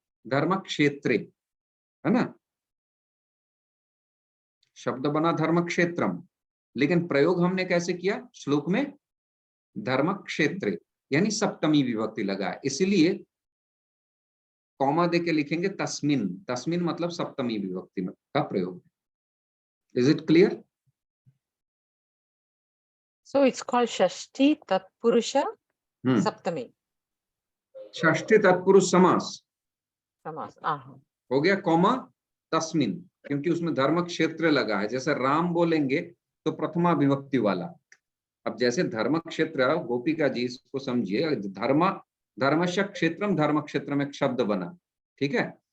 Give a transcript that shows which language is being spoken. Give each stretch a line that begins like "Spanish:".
Hindi: धर्म क्षेत्रे, है ना, शब्द बना धर्म क्षेत्रम, लेकिन प्रयोग हमने कैसे किया? श्लोक में धर्म क्षेत्रे, यानी सप्तमी विभक्ति लगा, इसलिए कॉमा देके लिखेंगे तस्मिन। तस्मिन मतलब सप्तमी विभक्ति में का प्रयोग। Is it clear?
English: So it's called Shashti Tatpurusha Saptami.
Hindi: षष्ठी तत्पुरुष समास Samas. हो गया, कॉमा तस्मिन, क्योंकि उसमें धर्म क्षेत्र लगा है। जैसे राम बोलेंगे तो प्रथमा विभक्ति वाला। अब जैसे धर्म क्षेत्र, गोपिका जी इसको समझिए, धर्मस्य क्षेत्रम धर्म क्षेत्रम एक शब्द बना, ठीक है।